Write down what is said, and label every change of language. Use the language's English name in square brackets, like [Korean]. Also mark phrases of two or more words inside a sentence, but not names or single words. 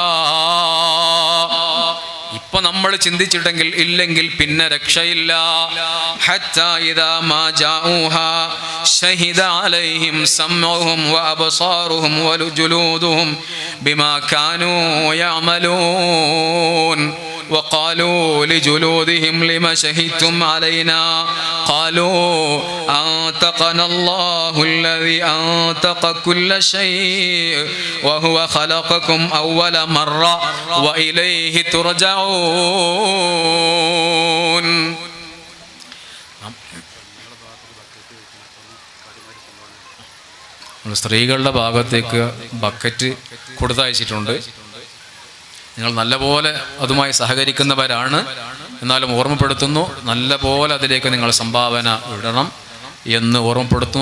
[Malayalam] ഇപ്പൊ നമ്മൾ ചിന്തിച്ചിട്ടെങ്കിൽ ഇല്ലെങ്കിൽ പിന്നെ രക്ഷയില്ല. [Arabic] حتى إذا ما جاءوها شهد عليهم سمعهم وأبصارهم وجلودهم بما كانوا يعملون وقالوا لجلودهم لما شهدتم علينا قالوا أنطقنا الله الذي أنطق كل شيء وهو خلقكم أول مرة وإليه ترجعون. [Malayalam] സ്ത്രീകളുടെ ഭാഗത്തേക്ക് ബക്കറ്റ് കൊടുത്തയച്ചിട്ടുണ്ട്. നിങ്ങൾ നല്ലപോലെ അതുമായി സഹകരിക്കുന്നവരാണ്. എന്നാലും ഓർമ്മപ്പെടുത്തുന്നു, നല്ലപോലെ അതിലേക്ക് നിങ്ങൾ സംഭാവന ഇടണം എന്ന് ഓർമ്മപ്പെടുത്തുന്നു.